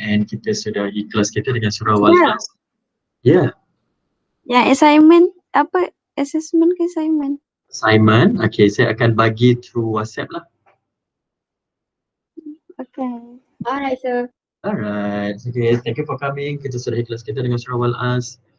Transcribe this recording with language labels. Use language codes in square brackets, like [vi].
[ms] And kita sudah ikhlas kita dengan surah Wal-As. [en] Yeah. [ms] Yang assignment apa? Assessment ke assignment? Assignment, okay, saya akan bagi through WhatsApp lah. [en] Okay. Alright, sir. Alright, okay, thank you for coming. [ms] Kita sudah ikhlas kita dengan surah Wal-As.